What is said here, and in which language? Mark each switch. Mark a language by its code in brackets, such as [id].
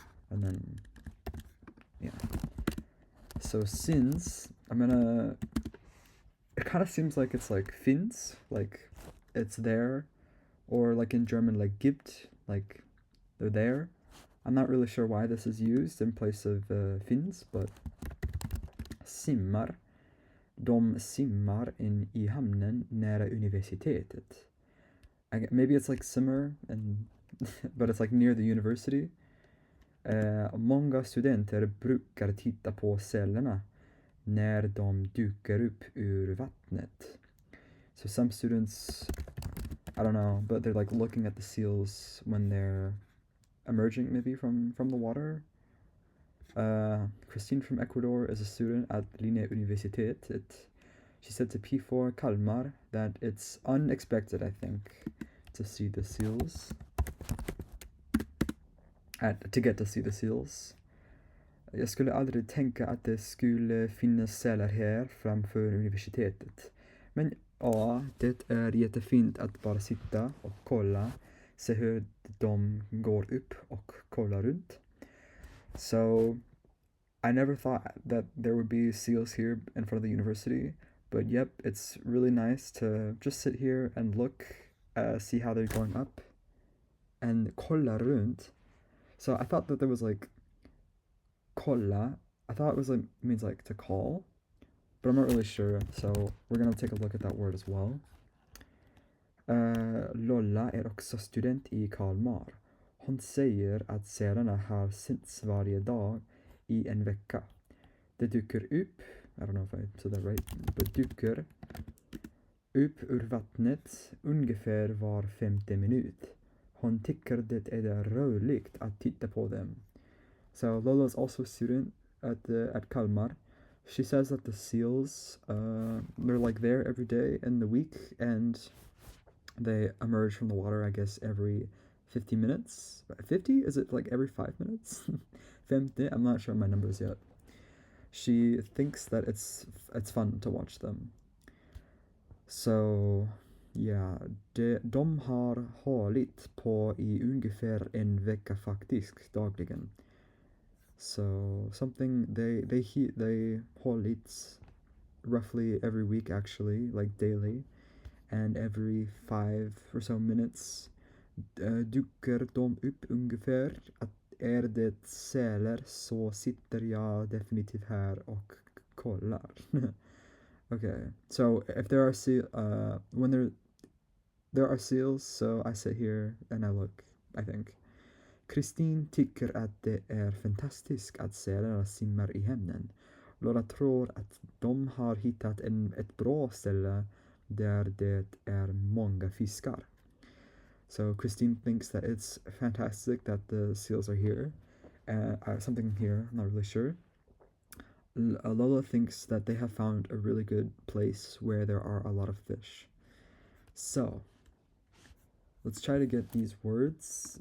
[en] And then, yeah. So since it kind of seems like it's like finns, like it's there, or like in German, like gibt, like they're there. I'm not really sure why this is used in place of finns, but simmar. [sv] De simmar in I hamnen nära universitetet. [en] Maybe it's like simmer, and but it's like near the university. [sv] Många studenter brukar titta på sälarna när de dyker upp ur vattnet. [en] So some students, I don't know, but they're like looking at the seals when they're emerging maybe from the water. Christine from Ecuador is a student at Linnéuniversitetet. She said to P4 Kalmar that it's unexpected, I think, to see the seals. To get to see the seals. [sv] Jag skulle aldrig tänka att det skulle finnas sälar här framför universitetet. Men ja, det är jättefint att bara sitta och kolla, se hur de går upp och kolla runt. [en] So, I never thought that there would be seals here in front of the university, but yep, it's really nice to just sit here and look, see how they're going up, and [sv] kolla runt. [en] So I thought that there was like kolla. I thought it was like means like to call, but I'm not really sure. So we're gonna take a look at that word as well. [sv] Lolla är också student i Kalmar. Hon säger att sälarna har synts varje dag i en vecka. Det dyker upp, [en] I don't know if I said that right, but [sv] dyker upp ur vattnet ungefär var 5:e minut. Hon tycker det är roligt att titta på dem. [en] So Lola is also a student at Kalmar. She says that the seals, they're like there every day in the week, and they emerge from the water, I guess, every 50 minutes. 50? Is it like every 5 minutes? 50? I'm not sure my numbers yet. She thinks that it's fun to watch them. So, yeah, [sv] de har hållit på i ungefär en vecka faktiskt dagligen. [en] So something they hållit roughly every week actually, like daily, and every 5 or so minutes [sv] dyker de upp ungefär. Att är det sälar så sitter jag definitivt här och kollar. [en] Okay, so if there are when there are seals, so I sit here and I look, I think. [sv] Kristin tycker att det är fantastiskt att sälarna simmar i hamnen. Laura tror att de har hittat ett bra ställe där det är många fiskar. [en] So Christine thinks that it's fantastic that the seals are here. Something here, I'm not really sure. Lola thinks that they have found a really good place where there are a lot of fish. So, let's try to get these words.